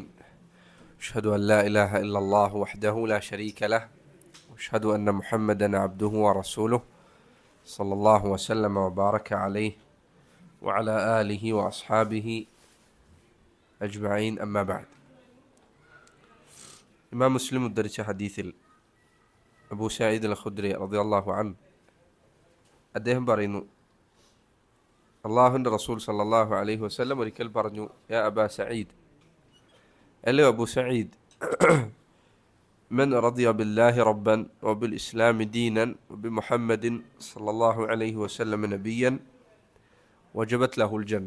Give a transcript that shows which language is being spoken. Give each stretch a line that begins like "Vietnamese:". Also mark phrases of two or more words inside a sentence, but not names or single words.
Arabic: أشهد أن لا إله إلا الله وحده لا شريك له، وأشهد أن محمدا عبده ورسوله صلى الله وسلم وبارك عليه وعلى آله وأصحابه أجمعين. أما بعد.
Malayalam: ഇമാം മുസ്ലിം ഉദ്ധരിച്ച ഹദീസിൽ അബൂ സഈദ് അൽ ഖുദ്രി
Arabic: رضي الله عنه
Malayalam: അദ്ദേഹം പറയുന്നു, അള്ളാഹുവിൻ്റെ റസൂൽ
Arabic: صلى الله عليه وسلم
Malayalam: ഒരിക്കൽ പറഞ്ഞു,
Arabic: يا أبا سعيد,
Malayalam: അല്ലോ അബൂ സഈദ്,
Arabic: من رضي بالله ربا وبالإسلام دينا وبمحمد صلى الله عليه وسلم نبيا وجبت له الجنة.